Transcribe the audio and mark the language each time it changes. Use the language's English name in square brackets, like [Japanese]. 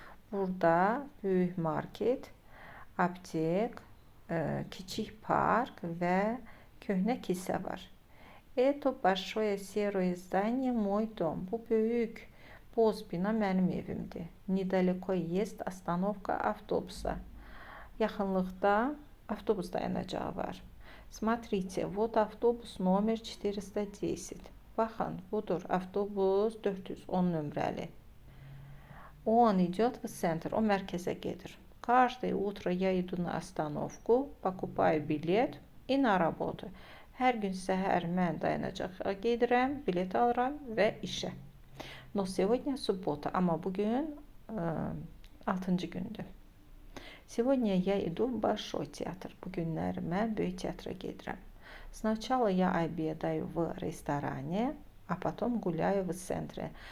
[Azerbaijani] Burada böyük market, aptek, kiçik park və köhnə kilsə var. [Russian] Это большое серое здание мой дом. [Azerbaijani] Bu böyük boz bina mənim evimdir. [Russian] Недалеко есть остановка автобуса. [Azerbaijani] Yaxınlıqda avtobus dayanacağı var. [Russian] Смотрите, вот автобус номер 410. [Azerbaijani] Baxın, budur avtobus 410 nömrəli. [Russian] Он идет в центр, [Azerbaijani] o mərkəzə gedir. [Russian] Каждое утро я иду на остановку, покупаю билет и на работу. [Azerbaijani] Hər gün səhər mən dayanacağa gedirəm, bilet alıram və işə. [Russian] Но сегодня суббота, [Azerbaijani] amma bugün 6-cı gündür. [Russian] Сегодня я иду в Большой театр. [Azerbaijani] Bu günlər mən böyük teatra gedirəm. [Russian] Сначала я обедаю в ресторане, а потом гуляю в центре.